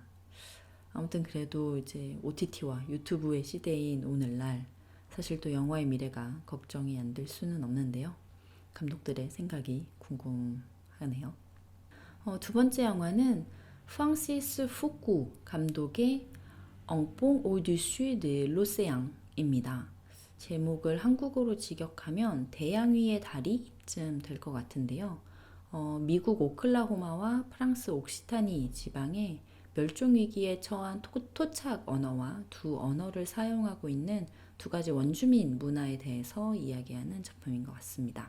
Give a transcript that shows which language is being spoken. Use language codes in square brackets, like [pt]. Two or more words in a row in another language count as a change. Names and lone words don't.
[ko] 아무튼 그래도 이제 OTT와 유튜브의 시대인 오늘날 사실 또 영화의 미래가 걱정이 안 될 수는 없는데요. 감독들의 생각이 궁금하네요. 두 번째 영화는 프랑시스 후쿠 감독의 엉뽕 au-dessus de l'océan입니다. 제목을 한국어로 직역하면 태양 위의 다리쯤 될 것 같은데요. 미국 오클라호마와 프랑스 옥시타니 지방에 멸종위기에 처한 토착 언어와 두 언어를 사용하고 있는 두 가지 원주민 문화에 대해서 이야기하는 작품인 것 같습니다.